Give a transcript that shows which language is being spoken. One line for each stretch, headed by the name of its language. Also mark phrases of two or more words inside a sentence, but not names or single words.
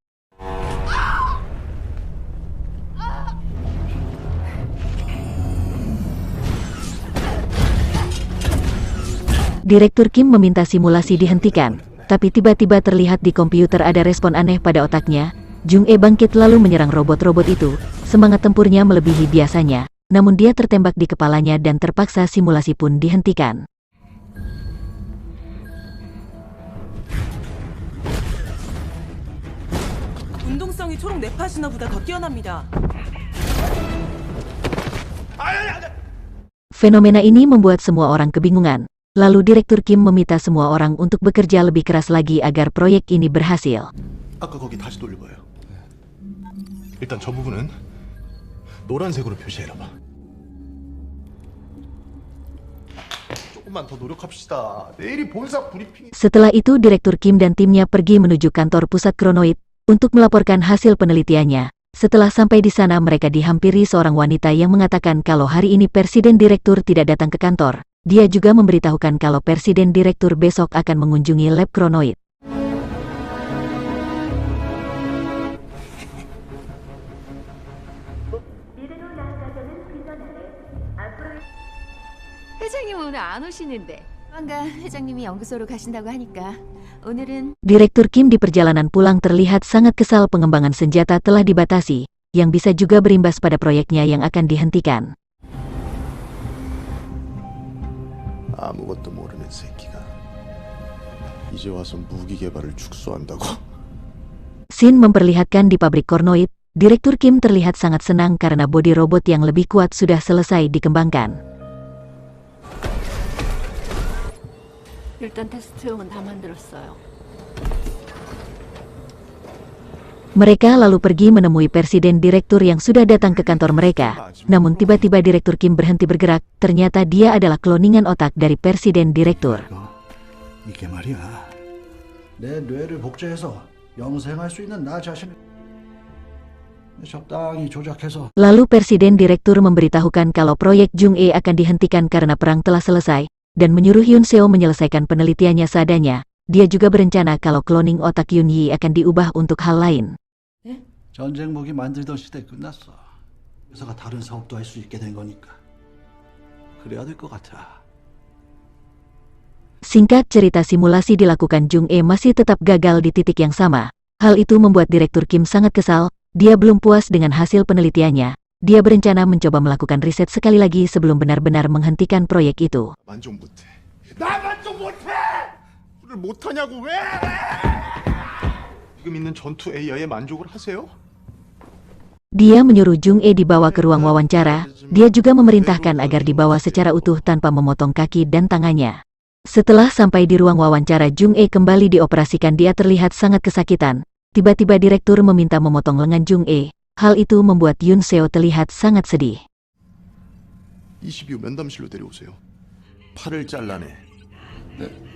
Indonesian: Direktur Kim meminta simulasi dihentikan, tapi tiba-tiba terlihat di komputer ada respon aneh pada otaknya. Jung-e bangkit lalu menyerang robot-robot itu. Semangat tempurnya melebihi biasanya, namun dia tertembak di kepalanya dan terpaksa simulasi pun dihentikan.
Korean: 운동성이 초록 네파시나보다 더 뛰어납니다.
Indonesian: Fenomena ini membuat semua orang kebingungan. Lalu Direktur Kim meminta semua orang untuk bekerja lebih keras lagi agar proyek ini berhasil.
Korean: 아까 거기 다시 돌려봐요. 일단 저 부분은 노란색으로 표시해놔봐. 조금만 더 노력합시다. 내일이 본사 브리핑이...
Indonesian: Setelah itu Direktur Kim dan timnya pergi menuju kantor pusat Kronoid untuk melaporkan hasil penelitiannya. Setelah sampai di sana mereka dihampiri seorang wanita yang mengatakan kalau hari ini Presiden Direktur tidak datang ke kantor. Dia juga memberitahukan kalau Presiden Direktur besok akan mengunjungi lab Kronoid.
Korean: 회장님 오늘 안 오시는데 조만간 회장님이 연구소로 가신다고 하니까 오늘은
Indonesian: Direktur Kim di perjalanan pulang terlihat sangat kesal. Pengembangan senjata telah dibatasi, yang bisa juga berimbas pada proyeknya yang akan dihentikan.
Korean: 아무것도 모르는 새끼가 이제 와서 무기 개발을 축소한다고?
Indonesian: Scene memperlihatkan di pabrik Kronoid. Direktur Kim terlihat sangat senang karena bodi robot yang lebih kuat sudah selesai dikembangkan.
Korean: 일단 테스트용은 다 만들었어요.
Indonesian: Mereka lalu pergi menemui Presiden Direktur yang sudah datang ke kantor mereka. Namun tiba-tiba Direktur Kim berhenti bergerak. Ternyata dia adalah kloningan otak dari Presiden Direktur.
Korean: 이게 말이야. 내 뇌를 복제해서 영생할 수 있는 나 자신을 적당히 조작해서.
Indonesian: Lalu Presiden Direktur memberitahukan kalau proyek Jung-e akan dihentikan karena perang telah selesai, dan menyuruh Yoon Seo menyelesaikan penelitiannya seadanya. Dia juga berencana kalau cloning otak Yoon Yi akan diubah untuk hal lain.
Korean: 전쟁 무기 만들던 시대 끝났어. 회사가 다른 사업도 할 수 있게 된 거니까. 그래야 될 것 같아.
Indonesian: Singkat cerita, simulasi dilakukan Jung-e masih tetap gagal di titik yang sama. Hal itu membuat Direktur Kim sangat kesal. Dia belum puas dengan hasil penelitiannya. Dia berencana mencoba melakukan riset sekali lagi sebelum benar-benar menghentikan proyek itu.
Korean: 만족 못해. 나 만족 못해! 를 못하냐고 왜? 지금 있는 전투 AI에 만족을 하세요?
Indonesian: Dia menyuruh Jung-e dibawa ke ruang wawancara. Dia juga memerintahkan agar dibawa secara utuh tanpa memotong kaki dan tangannya. Setelah sampai di ruang wawancara, Jung-e kembali dioperasikan. Dia terlihat sangat kesakitan. Tiba-tiba Direktur meminta memotong lengan Jung-e. Hal itu membuat Yoon Seo terlihat sangat sedih.
Korean: 22 면담실로 데려오세요. 팔을 잘라내. 네.